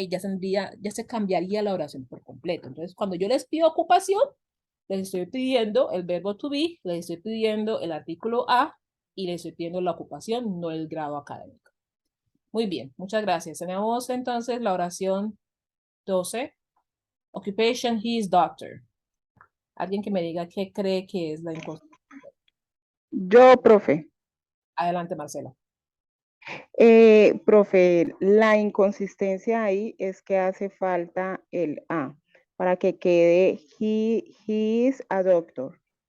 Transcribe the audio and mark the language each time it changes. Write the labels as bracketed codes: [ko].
[es] Ya se cambiaría la oración por completo. Entonces, cuando yo les pido ocupación, les estoy pidiendo el verbo to be, les estoy pidiendo el artículo a y les estoy pidiendo la ocupación, no el grado académico. Muy bien, muchas gracias. Tenemos entonces la oración 12. [en] Occupation, he is doctor. [es] Alguien que me diga qué cree que es la inconsistencia. Yo, profe. Adelante, Marcela. Profe, la inconsistencia ahí es que hace falta el A para que quede [en] he is a doctor.